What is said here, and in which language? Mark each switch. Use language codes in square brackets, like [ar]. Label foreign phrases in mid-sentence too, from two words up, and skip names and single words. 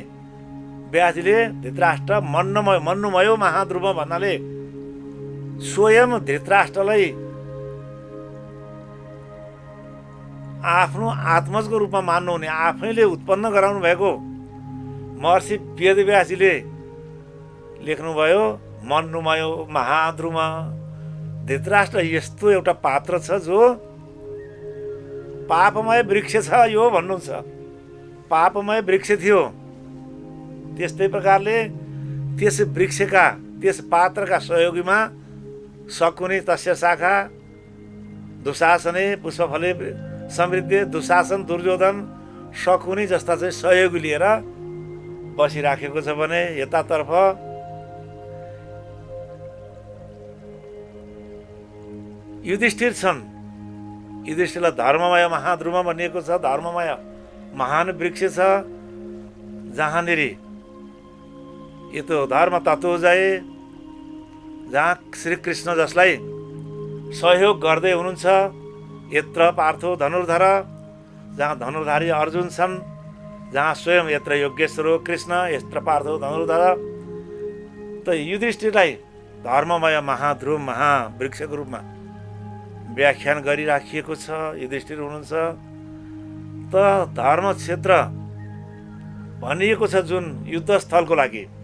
[ne] व्यासजीले धृतराष्ट्र [sa] मन्नुमयो महाद्रुम [ne] भन्नाले स्वयं धृतराष्ट्रलाई आफ्नो आत्मजको रूपमा मान्नुहुने, आफैले उत्पन्न गराउनु भएको महर्षि वेदव्यासजीले लेख्नुभयो, [sa] मन्नुमय महाद्रुम। [ne] धृतराष्ट्र यस्तो एउटा पात्र छ जो पापमय वृक्ष छ यो भन्नुहुन्छ। पापमय वृक्ष थियो। त्यस्तै प्रकारले त्यस वृक्षका, त्यस पात्रका सहयोगीमा [sa] शकुनी तस्य शाखा दुशासने पुष्पफले समृद्धि, [ne] दुशासन दुर्योधन शकुनी जस्ता चाहिँ सहयोगी लिएर बसिराखेको छ भने यतातर्फ युधिष्ठिर छन्। युधिष्ठिरलाई [sa] धर्ममय महाद्रुम [ne] भनिएको छ। धर्ममय महान वृक्ष छ जहाँनिर [sa] यतो धर्म तत्त्व जय, [ne] जहाँ श्रीकृष्ण जसलाई सहयोग गर्दै हुनुहुन्छ, [sa] यत्र पार्थो धनुर्धर, [ne] जहाँ धनुर्धारी अर्जुन छन्, जहाँ स्वयं [sa] यत्र योगेश्वरो कृष्ण यत्र पार्थो धनुर्धर। [ne] त युधिष्ठिरलाई धर्ममय महाध्रुव महावृक्षको रूपमा व्याख्यान गरिराखिएको छ। युधिष्ठिर हुनुहुन्छ। त धर्म क्षेत्र भनिएको छ जुन युद्धस्थलको लागि।